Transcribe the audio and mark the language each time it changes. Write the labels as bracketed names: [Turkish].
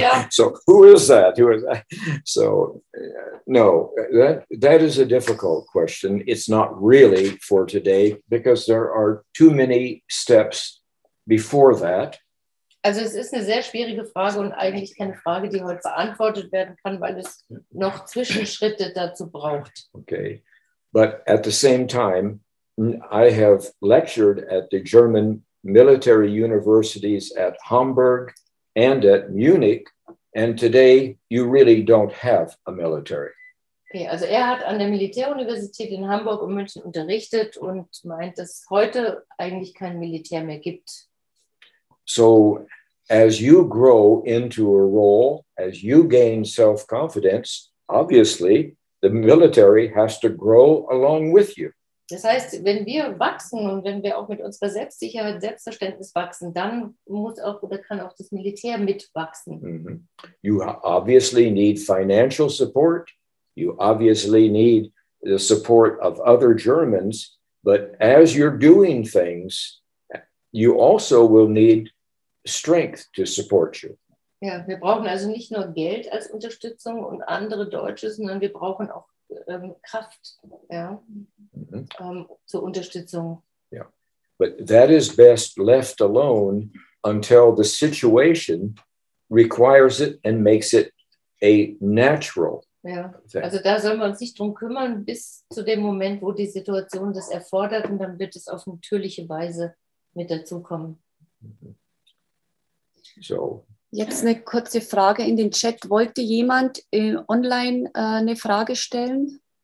[English] So who is that? Who is that? So no, that is a difficult question. It's not really for today because there are too many steps before that. [German] Also es ist eine sehr schwierige Frage und eigentlich keine Frage, die heute beantwortet werden kann, weil es noch Zwischenschritte dazu braucht. [English] Okay, but at the same time, I have lectured at the German military universities at Hamburg and at Munich, and today you really don't have a military. [German] Okay, also hat an der Militäruniversität in Hamburg und München unterrichtet und meint, dass es heute eigentlich kein Militär mehr gibt. [English] So as you grow into a role, as you gain self-confidence, obviously the military has to grow along with you. [German] Das heißt, wenn wir wachsen und wenn wir auch mit unserer Selbstsicherheit, Selbstverständnis wachsen, dann muss auch oder kann auch das Militär mitwachsen. Mm-hmm. [English] You obviously need financial support. You obviously need the support of other Germans. But as you're doing things, you also will need strength to support you. [German] Ja, wir brauchen also nicht nur Geld als Unterstützung und andere Deutsche, sondern wir brauchen auch Kraft, ja, zur Unterstützung. [English] Yeah, but that is best left alone until the situation requires it and makes it a natural. [German] Ja, also da sollen wir uns nicht drum kümmern, bis zu dem Moment, wo die Situation das erfordert, und dann wird es auf natürliche Weise mit dazukommen. So. Jetzt eine kurze Frage in den Chat. Wollte jemand online eine Frage stellen?